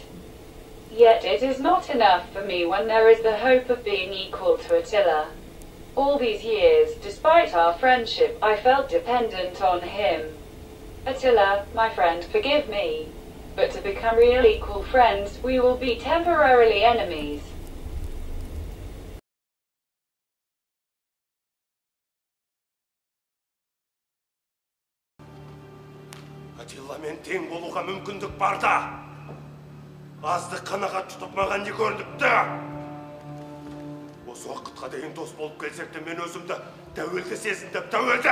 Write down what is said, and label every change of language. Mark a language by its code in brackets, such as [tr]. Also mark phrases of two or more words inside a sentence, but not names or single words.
[en] Yet it is not enough for me when there is the hope of being equal to Attila. All these years, despite our friendship, I felt dependent on him. Attila, my friend, forgive me. But to become real equal friends, we will be temporarily enemies. [kk] Атиламен тең болуға мүмкіндік бар да. Азды қанағат тұтып маған не көрініпті? Осы уақытқа дейін дос болып келсек те мен өзімді тәуелді сезіндім, тәуелді!